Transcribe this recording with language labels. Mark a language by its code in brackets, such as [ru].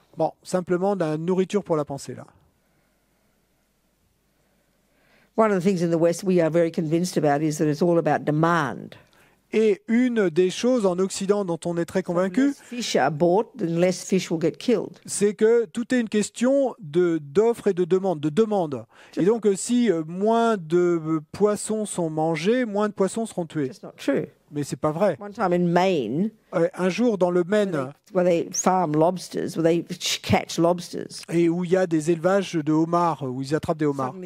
[fr] Bon, simplement de la nourriture pour la pensée, là. [en] One of the things in the West we are very convinced about is that it's all about demand. [fr] Et une des choses en Occident dont on est très convaincu, [en] Less fish are bought, then less fish will get killed. [fr] c'est que tout est une question d'offre et de demande. Et donc, si moins de poissons sont mangés, moins de poissons seront tués. [en] That's not true. [fr] Mais c'est pas vrai. [en] One time in Maine, [fr] Un jour, dans le Maine, [en] where they farm lobsters, where they catch lobsters, [fr] et où il y a des élevages de homards, où ils attrapent des homards,